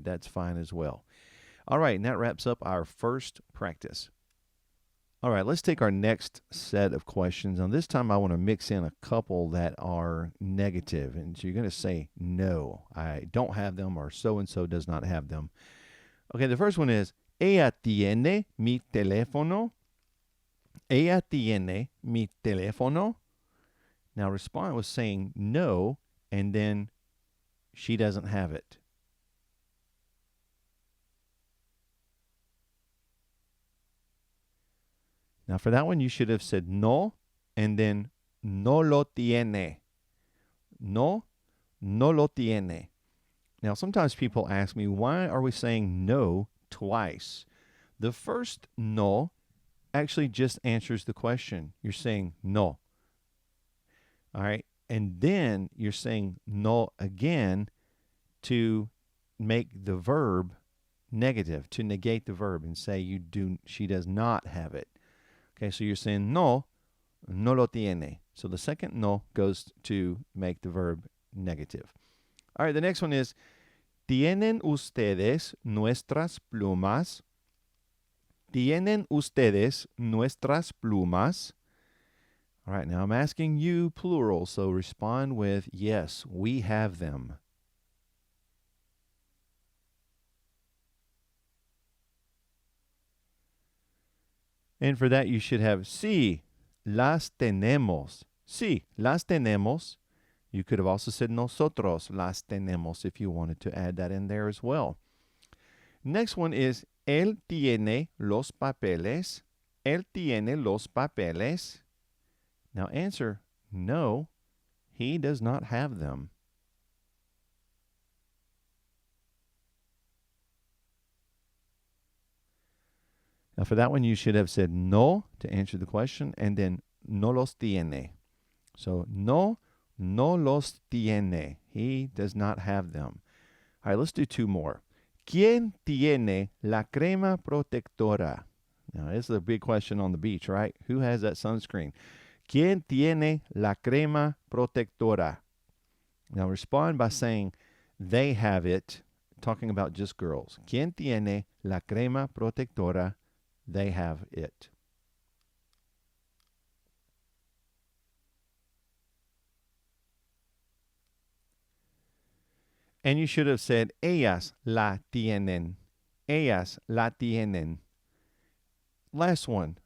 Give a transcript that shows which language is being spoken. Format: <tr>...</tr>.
<en>That's fine as well. All right, and that wraps up our first practice. All right, let's take our next set of questions. Now, this time I want to mix in a couple that are negative. And so you're going to say, no, I don't have them, or so-and-so does not have them. Okay, the first one is,</en> <es>ella tiene mi teléfono. Ella tiene mi teléfono.</es> <en>Now, respond with saying no, and then she doesn't have it. Now, for that one, you should have said no, and then</en> <es>no lo tiene. No, no lo tiene.</es> <en>Now, sometimes people ask me, why are we saying no twice. The first no actually just answers the question. You're saying no. All right. And then you're saying no again to make the verb negative, to negate the verb and say she does not have it. Okay, so you're saying</en> <es>no lo tiene.</es> <en>So the second no goes to make the verb negative. All right, the next one is,</en> <es>¿Tienen ustedes nuestras plumas? ¿Tienen ustedes nuestras plumas?</es> <en>All right, now I'm asking you plural, so respond with yes, we have them. And for that, you should have</en> <es>sí, las tenemos. Sí, las tenemos.</es> <en>You could have also said</en> <es>nosotros las tenemos</es> <en>if you wanted to add that in there as well. Next one is,</en> <es>él tiene los papeles. Él tiene los papeles.</es> <en>Now answer, no, he does not have them. Now for that one, you should have said no to answer the question, and then</en> <es>no los tiene.</es> <en>So</en> <es>no los tiene.</es> <en>He does not have them. All right, let's do two more.</en> <es>¿Quién tiene la crema protectora?</es> <en>Now, this is a big question on the beach, right? Who has that sunscreen?</en> <es>¿Quién tiene la crema protectora?</es> <en>Now, respond by saying they have it, talking about just girls.</en> <es>¿Quién tiene la crema protectora?</es> <en>They have it. And you should have said,</en> <es>ellas la tienen. Ellas la tienen.</es> <en>Last one.</en>